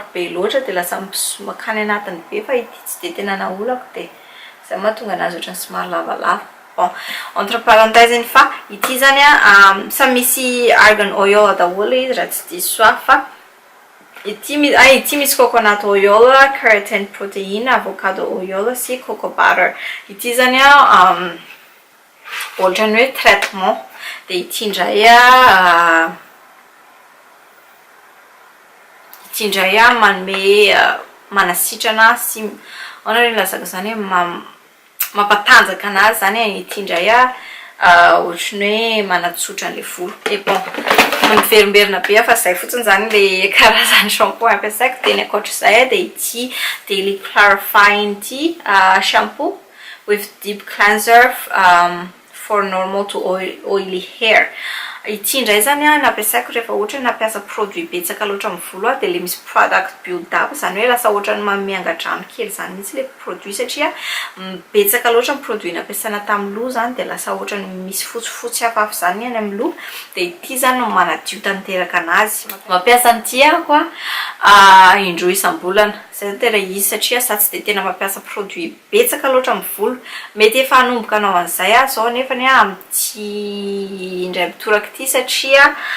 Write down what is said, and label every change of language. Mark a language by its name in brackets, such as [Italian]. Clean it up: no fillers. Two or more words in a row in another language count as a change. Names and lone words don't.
[Malagasy] be loatra de lasa makany anatiny be fa ity tsy de tena naolako de zay mahatonga anazy ohatrany somary lavalava [French] bon entre parenthèse [Malagasy] fa ity zany samy misy [English] argan oil [Malagasy] daholo izy raha tsy diso fa ity misy [English] coconut oil, keratin protein, avocado oil [Malagasy] sy [English] coco butter [Malagasy] ity zany ohatrany hoe traitement de ity indray manome manasitrana sy ona reny lazaka zany mampatanjaka anazy zany ity indray ohatrany hoe manatsotra an'le volo e bon miverimberina be fa zay fotsiny zany le karazany shampoing ampiasaiko de ny ankoatr'izay de ity [English] daily clarifying [Malagasy] ity [English] shampoo with deep cleanser for normal to oily hair [Malagasy] ity ndray zany nampiasaiko rehefa ohatra nampiasa produit betsaka loatra amin'ny volo de le misy [English] product build up [Malagasy] zany hoe lasa ohatra ny mamiangadrano kely zany mitsy le produit satria betsaka loatra ny produit nampiasaina tamin'ny loha zany de lasa ohatra ny misy fotsifotsy hafahafa zany any amin'ny loha de ity zany no manadio tanteraka anazy mampiasa an'ity koa indroa isam-bolana zay tena izy satria sa tsy de tena mampiasa produit betsaka loatra amin'ny volo mety efa hanomboka anao an'izay zao nefa ny amin'ity indray mitoraka ity satria